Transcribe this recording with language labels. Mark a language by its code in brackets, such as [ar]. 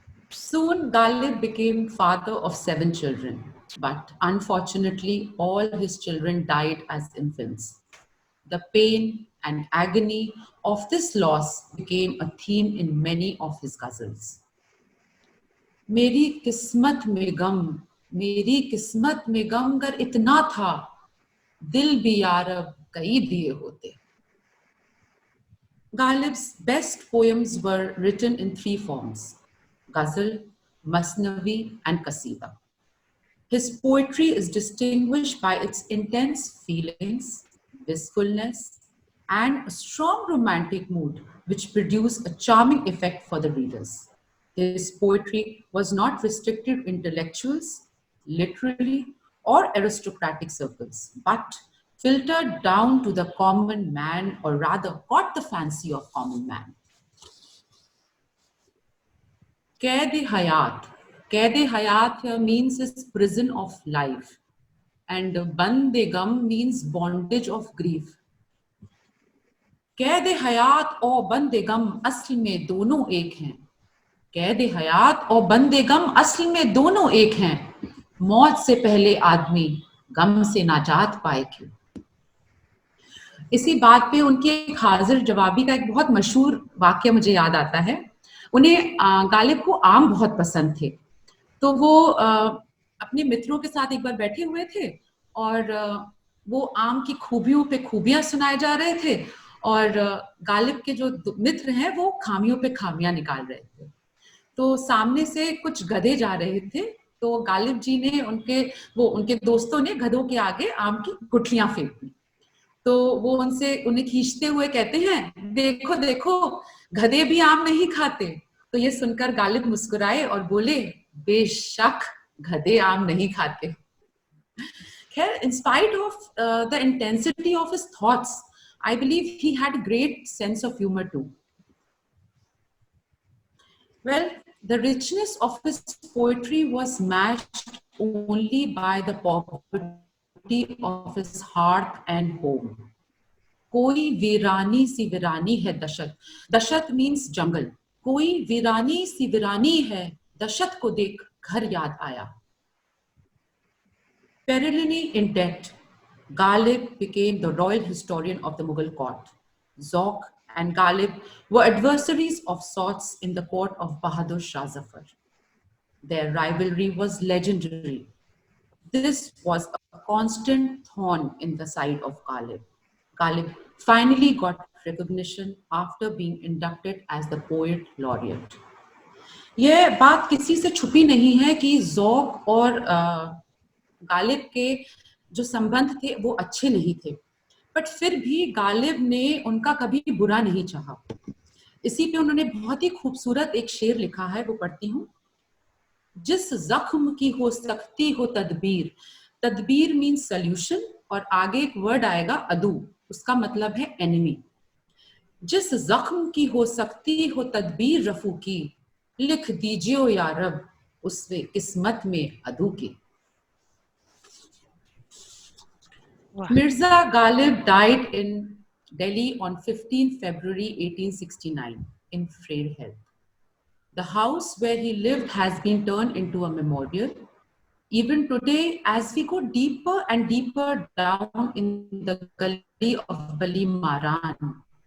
[en] Soon Ghalib became father of 7 children, but unfortunately all his children died as infants. The pain and agony of this loss became a theme in many of his ghazals. [hi] मेरी किस्मत में गम गर इतना था, दिल भी यारब कई दिए होते। [en] Ghalib's best poems were written in 3 forms: ghazal, masnavi, and qasida. His poetry is distinguished by its intense feelings, wistfulness, and a strong romantic mood, which produce a charming effect for the readers. His poetry was not restricted to intellectuals, literary, or aristocratic circles, but filtered down to the common man, or rather caught the fancy of common man. Qaid-e-Hayat here means his prison of life, and Band-e-Gam means bondage of grief. [hi] Qaid-e-Hayat और Band-e-Gam असल में दोनों एक हैं। Qaid-e-Hayat और Band-e-Gam असल में दोनों एक हैं। मौत से पहले आदमी गम से नाजात पाए क्यों। इसी बात पे उनके एक हाजिर जवाबी का एक बहुत मशहूर वाक्य मुझे याद आता है। उन्हें गालिब को आम बहुत पसंद थे, तो वो अपने मित्रों के साथ एक बार बैठे हुए थे और वो आम की खूबियों पे खूबियां सुनाए जा रहे थे और गालिब के जो मित्र हैं वो खामियों पे खामियां निकाल रहे थे। तो सामने से कुछ गधे जा रहे थे, तो गालिब जी ने उनके दोस्तों ने गधों के आगे आम की गुठलियां फेंक दी। तो वो उन्हें खींचते हुए कहते हैं, देखो देखो गधे भी आम नहीं खाते। तो ये सुनकर गालिब मुस्कुराए और बोले, बेशक गधे आम नहीं खाते। [en] खैर, in spite of the intensity of his thoughts, I believe he had a great sense of humor too. Well, the richness of his poetry was matched only by the poverty of his hearth and home. [hi] कोई वीरानी सी वीरानी है दशत, दशत [en] means jungle. [hi] कोई वीरानी सी वीरानी है दशत को देख घर याद आया. [en] Perennially in debt, Ghalib became the royal historian of the Mughal court. Zauq and Ghalib were adversaries of sorts in the court of Bahadur Shah Zafar. Their rivalry was legendary. This was a constant thorn in the side of Ghalib. Ghalib finally got recognition after being inducted as the poet laureate. [hi] यह बात किसी से छुपी नहीं है कि ज़ौक़ और गालिब के जो संबंध थे वो अच्छे नहीं थे, बट फिर भी गालिब ने उनका कभी बुरा नहीं चाहा. इसी पे उन्होंने बहुत ही खूबसूरत एक शेर लिखा है, वो पढ़ती हूँ. जिस जख्म की हो सकती हो तदबीर, तदबीर [en] means solution [hi] और आगे एक वर्ड आएगा अदू, उसका मतलब है एनिमी. जिस जख्म की हो सकती हो तदबीर रफू की, लिख दीजिए या रब उससे किस्मत में अदू की. [en] Mirza Ghalib died in Delhi on 15 February 1869 in frail health. The house where he lived has been turned into a memorial. Even today, as we go deeper and deeper down in the gully of Bali Maran,